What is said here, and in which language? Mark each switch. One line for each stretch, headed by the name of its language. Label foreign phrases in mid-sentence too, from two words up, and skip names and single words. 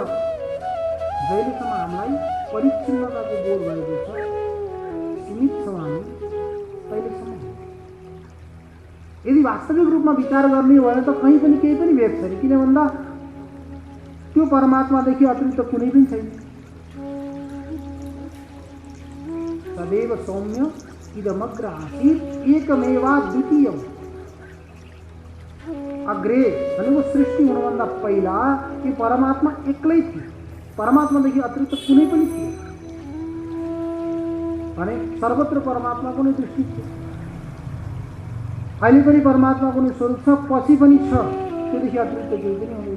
Nepali: जहिलेसम्म हामीलाई परिच्छिन्नताको बोध भएको छ, सीमित छौँ हामी, तहिलेसम्म। यदि वास्तविक रूपमा विचार गर्ने हो भने त कहीँ पनि केही पनि भेद छैन। किन भन्दा त्यो परमात्मादेखि अतिरिक्त कुनै पनि छैन।
Sanskrit: सदैव सौम्य इदमग्र आसीत् एकमेवा द्वितीयम्।
Nepali: अग्रे भनेको सृष्टि हुनुभन्दा पहिला कि परमात्मा एक्लै थियो, परमात्मादेखि अतिरिक्त कुनै पनि थियो भने सर्वत्र परमात्माको नै दृष्टि थियो। अहिले पनि परमात्माको नै स्वरूप छ, पछि पनि छ, त्योदेखि अतिरिक्त केही पनि हुँदैन।